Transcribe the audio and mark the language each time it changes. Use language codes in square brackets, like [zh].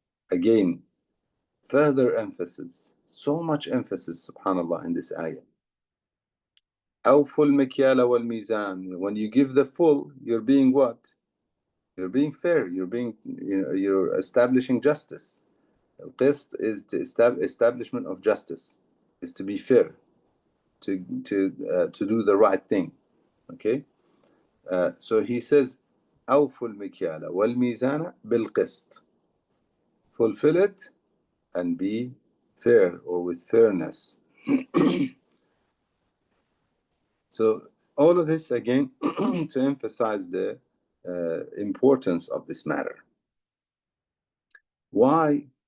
[en] Again, further emphasis, so much emphasis, subhanallah, in this ayah. [ar] أوفوا المكيال والميزان. [en] When you give the full, you're being what? You're being fair. You're establishing justice. Qist is the establishment of justice, is to be fair, to do the right thing. Okay. So he says, [ar] أوفوا المكيال والميزان بالقسط. [en] Fulfill it and be fair, or with fairness. So all of this again to emphasize the importance of this matter. Why?